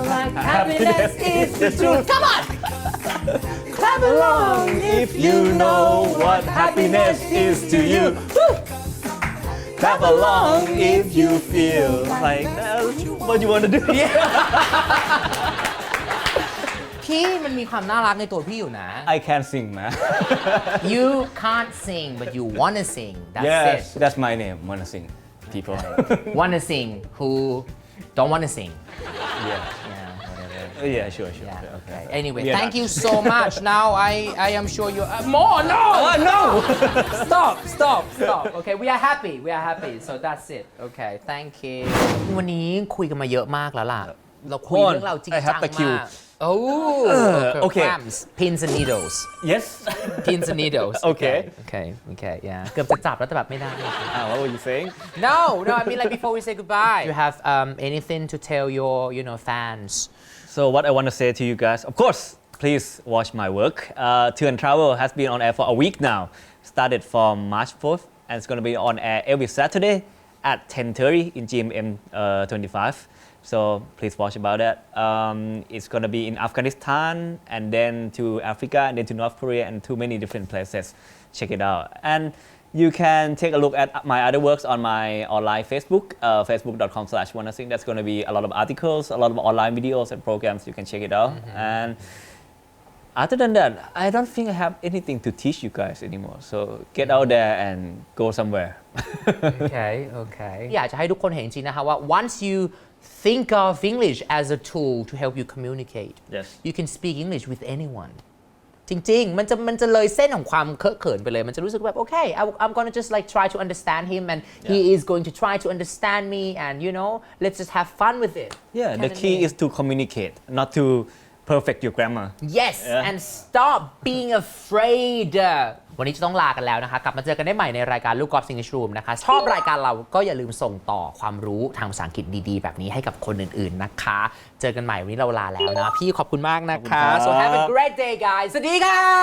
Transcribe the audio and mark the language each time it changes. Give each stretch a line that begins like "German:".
English: like happiness is the truth come on clap along if you know what happiness is to you clap along if you feel like that's what you want to do
Thai: พี่มันมีความน่ารักในตัวพี่อยู่นะ
English: I can sing man You can't sing but you wanna sing that's yes it that's my name wanna sing people wanna sing who don't wanna sing yeah yeah whatever yeah sure yeah okay anyway Yeah. thank you so much now I am sure you more no no stop okay we are happy so that's it okay thank you
Thai: วันนี้คุยกันมาเยอะมากแล้วล่ะเราคุยเรื่องเราจริง
English: I จั have ง the cue
Thai: มากOh
English: okay. Clams, pins and needles yes pins and needles Okay. okay yeah
Thai: เกือบจะจับแล้วแต่แบบไม่ได้
English: what were you saying No I mean like before we say goodbye you have anything to tell your fans So what I want to say to you guys, of course, please watch my work. Tour and Travel has been on air for a week now. Started from March 4th, and it's going to be on air every Saturday at 10:30 in GMM 25. So please watch about that. It's going to be in Afghanistan, and then to Africa, and then to North Korea, and to many different places. Check it out. And you can take a look at my other works on my online Facebook, facebook.com/wannasing. That's going to be a lot of articles, a lot of online videos and programs. You can check it out. And other than that, I don't think I have anything to teach you guys anymore. So get out there and go somewhere. Okay
Thai: อยากจะให้ทุกคนเห็นจริงๆนะคะว่า
English: once you think of English as a tool to help you communicate Yes. you can speak English with anyone
Thai: จริงๆมันจะเลยเส้นของความเคอะเขินไปเลยมันจะรู้สึกแบบ
English: okay I'm gonna just like try to understand him and he is going to try to understand me and let's just have fun with it Yeah, the key is to communicate, not to perfect your grammar Yes and stop being afraid
Thai: วันนี้จะต้องลากันแล้วนะคะกลับมาเจอกันได้ใหม่ในรายการ Loukgolf English Room นะคะชอบรายการเราก็อย่าลืมส่งต่อความรู้ทางภาษาอังกฤษดีๆแบบนี้ให้กับคนอื่นๆนะคะเจอกันใหม่วันนี้เราลาแล้วนะพี่ขอบคุณมากนะคะ
English: so have a great day guys
Thai: สวัสดีค่ะ